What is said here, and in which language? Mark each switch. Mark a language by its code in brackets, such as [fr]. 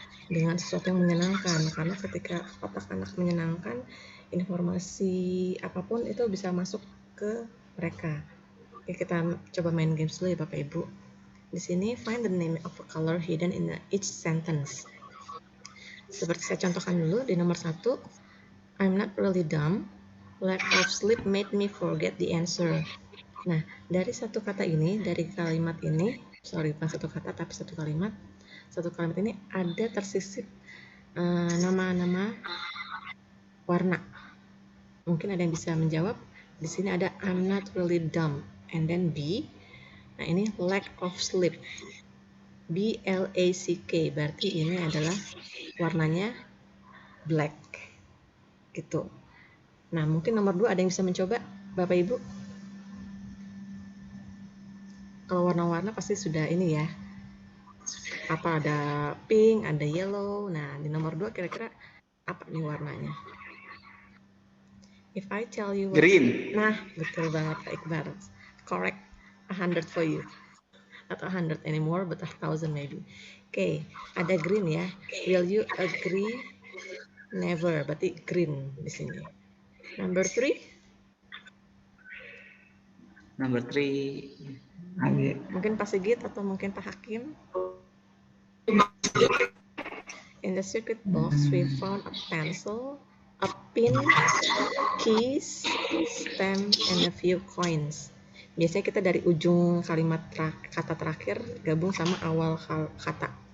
[id] dengan sesuatu yang menyenangkan, karena ketika otak anak menyenangkan, informasi apapun itu bisa masuk ke mereka. Oke, kita coba main games dulu ya Bapak Ibu. Di sini [en] find the name of a color hidden in each sentence. [id] Seperti saya contohkan dulu di nomor 1, [en] I'm not really dumb. Lack of sleep made me forget the answer. [id] Nah, dari satu kata ini, dari kalimat ini, sorry bukan satu kata tapi satu kalimat ini ada tersisip nama-nama warna. Mungkin ada yang bisa menjawab. Di sini ada [en] I'm not really dumb, and then B. [id] Nah, ini [en] lack of sleep. [id] BLACK, berarti ini adalah warnanya black. Gitu. Nah, mungkin nomor 2 ada yang bisa mencoba, Bapak Ibu? Kalau warna-warna pasti sudah ini ya. Apa ada pink, ada yellow. Nah, di nomor 2 kira-kira apa nih warnanya? [en] If I tell you what... Green. [id] Nah, betul banget Pak Iqbal. [en] Correct. 100 for you. Not 100 anymore, but 1,000 maybe. [id] Oke, ada green ya. [en] Will you agree? Never. [id] Berarti green di sini. [en] Number 3. Number 3. [id] Mungkin Pak Sigit atau mungkin Pak Hakim. [en] In the circuit box, we found a pencil, a pin, keys, stamp, and a few coins. [id] Biasanya kita dari ujung kalimat kata terakhir gabung sama awal kata.